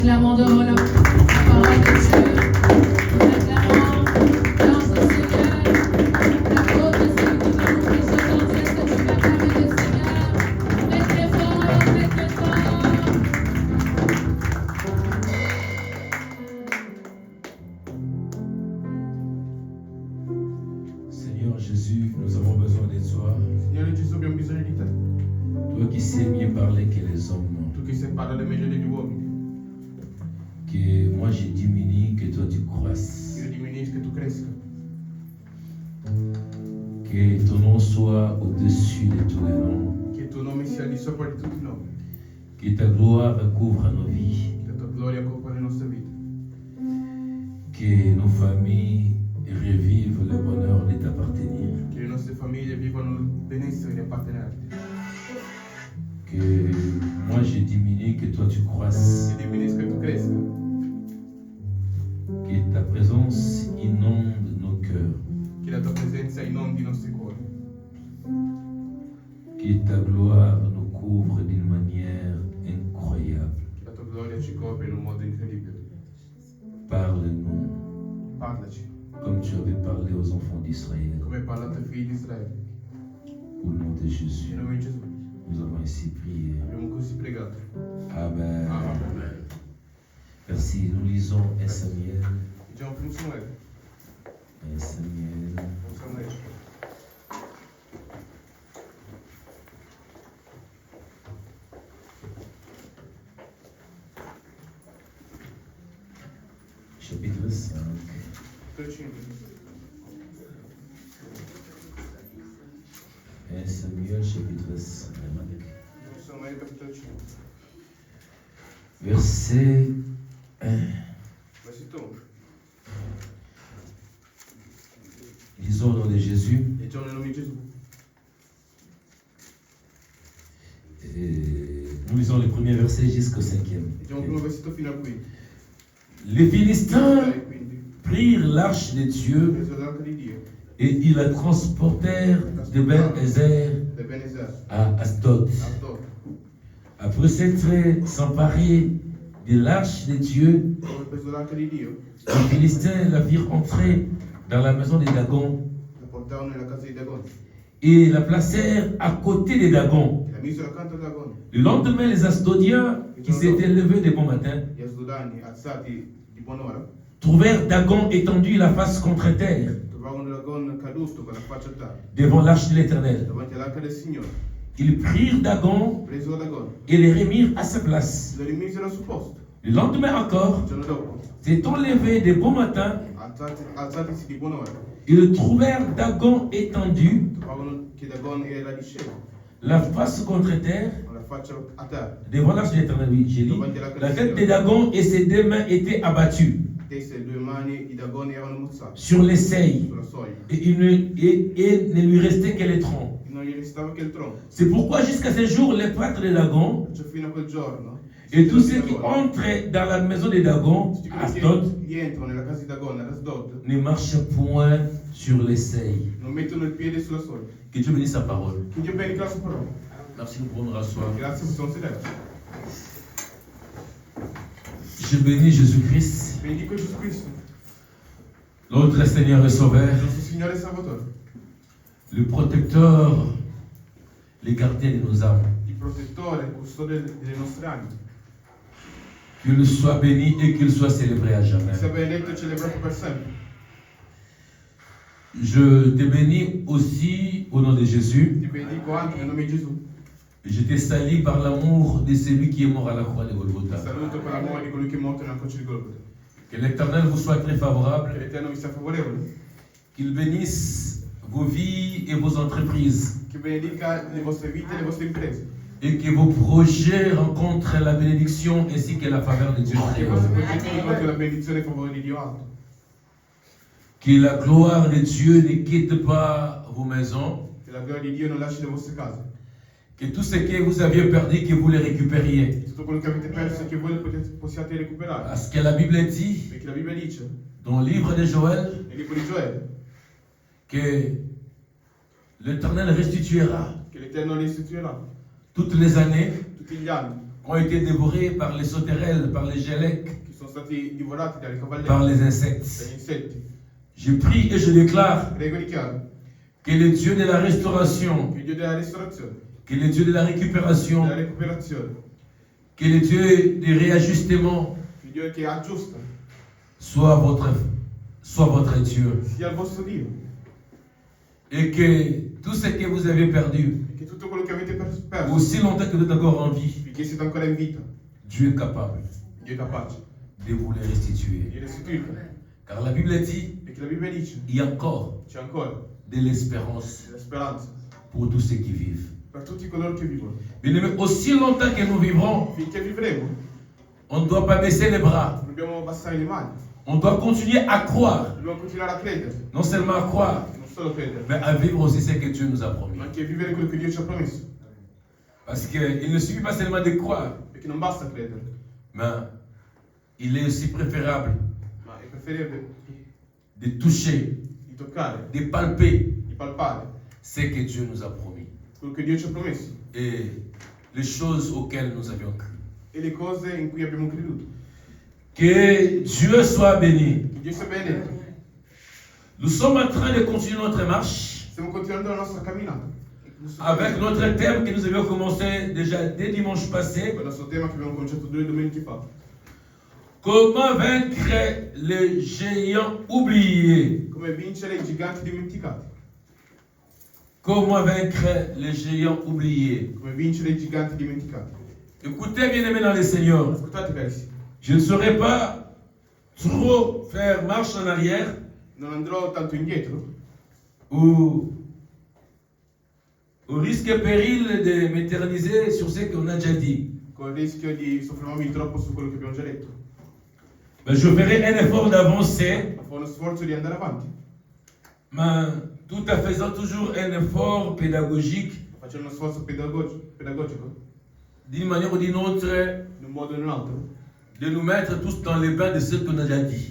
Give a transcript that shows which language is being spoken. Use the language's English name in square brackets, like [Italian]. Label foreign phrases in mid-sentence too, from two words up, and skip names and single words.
[French] Clamant devant la parole de Dieu, acclamant dans ce Seigneur, la faute de celui qui va nous présenter, est-ce que tu m'acclames le Seigneur? Très très fort, très très fort. Seigneur Jésus, nous avons besoin de toi. [Italian] Signore Gesù, abbiamo bisogno di te. [French] Toi qui sais mieux parler que les hommes. [Italian] Tu che sai parlare meglio degli uomini. [French] Que moi je diminue, que toi tu croisses. [Italian] Io diminuisco e tu cresca. [French] Que ton nom soit au-dessus de tous les noms. [Italian] Che il tuo nome sia di sopra di tutti i nomi. [French] Que ta gloire recouvre nos vies. [Italian] Che la tua gloria copra le nostre vite. [French] Que nos familles revivent le bonheur de t'appartenir. [Italian] Che le nostre famiglie vivano il benessere di appartenerti. [French] Que moi je diminue, que toi tu croisses. [Italian] Che diminuisca e tu cresca. [French] Que ta présence inonde nos cœurs. [Italian] Che la tua presenza inondi i nostri cuori. [French] Que ta gloire nous couvre d'une manière incroyable. [Italian] Che la tua gloria ci copre in un modo incredibile. [French] Parle-nous [Italian] Parlaci, [French] comme tu avais parlé aux enfants d'Israël. [Italian] come hai parlato ai figli di Israele. [French] Au nom de Jésus, [Italian] In nome di Gesù. [French] nous avons ainsi prié. [Italian] Abbiamo così pregato. [French] Amen. [Italian] Amen. [French] Merci. Nous lisons 1 Samuel. [Italian] Leggiamo primo Samuele. [French] 1 Samuel. [Italian] Primo Samuele. [French] Chapitre 5. [Italian] 5. [French] 1 Samuel, chapitre 5. [Italian] Primo Samuele, capitolo 5. [French] Verset 1. [Italian] Versetto 1. [French] Lisons au nom de Jésus. [Italian] Leggiamo nel nome di Gesù. [French] Et nous lisons le premier verset jusqu'au 5e. [Italian] Leggiamo il primo versetto fino al quinto. [French] Les Philistins [Italian] Dai, quindi. [French] prirent l'arche de Dieu [Italian] Preso l'arca di Dio. [French] et ils la transportèrent de Ben-Ezer [Italian] Da Benezer. [French] à Asdod. [Italian] Asdod. [French] Après s'être s'emparer de l'arche de Dieu, [Italian] Dopo preso l'arca di Dio, [French] les Philistins la firent entrer dans la maison de Dagon [Italian] la portarono nella casa di Dagon. [French] et la placèrent à côté de Dagon. [Italian] E la misero accanto a Dagon. [French] Le lendemain, les Asdodiens, qui s'étaient levés de bon matin, [Italian] Gli Asdodani, alzati di buon'ora, [French] trouvèrent Dagon étendu la face contre terre [Italian] trovarono Dagon caduto con la faccia a terra, [French] devant l'arche de l'Éternel. [Italian] davanti all'arca del Signore. [French] Ils prirent Dagon [Italian] Presero Dagon, [French] et les remirent à sa place. [Italian] lo rimisero al suo posto. [French] Le lendemain encore, [Italian] Il giorno dopo, [French] s'étant levés de bon matin, [Italian] alzatisi di buon'ora, [French] ils trouvèrent Dagon étendu, [Italian] trovavano che Dagon era disceso, [French] la face contre terre, [Italian] con la faccia a terra. [French] devant l'arche de l'Éternel. Oui, j'ai dit. La tête de Dagon et ses deux mains étaient abattues [Italian] Tese e due mani di Dagon erano mozzate [French] sur les seils [Italian] sulla soglia. [French] et il ne lui restait que les troncs. [Italian] Non gli restava che il tronco. [French] C'est pourquoi jusqu'à ce jour, les prêtres de Dagon [Italian] Cioè fino a quel giorno, [French] et tous ceux qui entrent dans la maison de Dagon, [Italian] tutti à quelli Asdod, che entrano nella casa di Dagon, ad Asdod, [French] ne marchent point sur les seils. [Italian] non mettono il piede sulla soglia. [French] Que Dieu bénisse sa parole. [Italian] Che Dio benedica la sua parola. [French] Merci, nous pouvons nous rasseoir. [Italian] Grazie, possiamo sederci. [French] Je bénis Jésus-Christ, [Italian] Benedico Gesù Cristo, [French] notre Seigneur et Sauveur, [Italian] il nostro Signore e Salvatore, [French] le protecteur, le gardien de nos âmes. [Italian] il protettore, il custode delle nostre anime. [French] Qu'il soit béni et qu'il soit célébré à jamais. [Italian] Sia benedetto e celebrato per sempre. [French] Je te bénis aussi au nom de Jésus. [Italian] Ti benedico anche nel nome di Gesù. [French] Je te salue par l'amour de celui qui est mort à la croix de [Italian] Ti Golgotha. saluto per l'amore di colui che è morto nella croce di Golgotha. [French] Que l'Éternel vous soit très [Italian] Che [French] favorable. [Italian] l'Eterno vi sia favorevole. [French] Qu'il bénisse vos vies et vos entreprises. [Italian] Che benedica le vostre vite e le vostre imprese. [French] Et que vos projets rencontrent la bénédiction ainsi que la faveur de Dieu. [Italian] Che i vostri progetti incontrino la benedizione e il favore di Dio alto. [French] Que la gloire de Dieu ne quitte pas vos maisons. [Italian] Che la gloria di Dio non lasci le vostre case. [French] Que tout ce que vous aviez perdu, que vous le récupériez. [Italian] Tutto quello che avete perso e che voi possiate recuperare. [French] Parce que la Bible dit, [Italian] Perché la Bibbia dice, [French] dans le livre de Joël, [Italian] nel libro di Gioele, [French] que l'Éternel restituera [Italian] che l'Eterno restituirà [French] toutes les années [Italian] tutti gli anni [French] ont été dévorés par les sauterelles, par les gélèques, [Italian] che sono stati divorati dalle [French] par [Italian] cavallette, [French] les insectes. [Italian] dagli insetti. [French] Je prie et je déclare [Italian] Prego di chiaro [French] que le Dieu de la restauration, [Italian] che il Dio della restaurazione, [French] que le Dieu de la récupération, [Italian] della recuperazione, [French] que le Dieu du réajustement [Italian] che il Dio che aggiusta [French] soit votre Dieu. [Italian] sia il vostro Dio [French] Et que tout ce que vous avez perdu, [Italian] e che tutto quello che avete perso, [French] aussi longtemps que vous êtes encore en vie, [Italian] finché siete ancora in vita, [French] Dieu est capable [Italian] Dio è capace [French] de vous les [Italian] di [French] restituer. [Italian] restituirlo. [French] Car la Bible dit, [Italian] Perché la Bibbia dice, [French] il y a encore [Italian] c'è ancora [French] de l'espérance [Italian] la speranza [French] pour tous ceux qui vivent. [Italian] per tutti coloro che vivono. [French] Bien-aimés, aussi longtemps que nous vivrons, [Italian] Finché vivremo, [French] on ne doit pas baisser les bras. [Italian] dobbiamo abbassare le mani, [French] On doit continuer à croire. [Italian] dobbiamo continuare a credere, [French] Non seulement à croire, [Italian] non solo credere, [French] mais à vivre aussi ce que Dieu nous a promis. [Italian] ma anche vivere quello che Dio ci ha promesso. [French] Parce qu'il ne suffit pas seulement de croire, [Italian] Perché non basta credere, [French] mais il est aussi préférable [Italian] ma è preferibile [French] de toucher, [Italian] di toccare, [French] de palper [Italian] di palpare [French] ce que Dieu nous a promis [Italian] quello che Dio ci ha promesso [French] et les choses auxquelles nous avions cru. [Italian] e le cose in cui abbiamo creduto. [French] Que Dieu soit béni. [Italian] Che Dio sia benedetto. [French] Nous sommes en train de continuer notre marche [Italian] Stiamo continuando la nostra camminata. [French] avec notre thème que nous avions commencé déjà dès dimanche passé. [Italian] Il nostro tema che abbiamo cominciato 2 domeniche fa. [French] Comment vaincre les géants oubliés? [Italian] Come vincere i giganti dimenticati. [French] Comment vaincre les géants oubliés? [Italian] Come vincere i giganti dimenticati. [French] Écoutez, bien-aimés dans le Seigneur, [Italian] Ascoltate carissimi, [French] je ne saurais pas trop faire marche en arrière [Italian] non andrò tanto indietro [French] ou au risque et péril de m'éterniser sur ce qu'on a déjà dit. [Italian] con il rischio di soffermarmi troppo su quello che abbiamo già detto. [French] Mais je ferai un effort d'avancer, [Italian] Ma fa uno sforzo di andare avanti, [French] mais tout en faisant toujours un effort pédagogique, [Italian] facendo uno sforzo pedagogico, [French] d'une manière ou d'une autre, [Italian] in un modo o in un altro, [French] de nous mettre tous dans les bains de ce qu'on a déjà dit.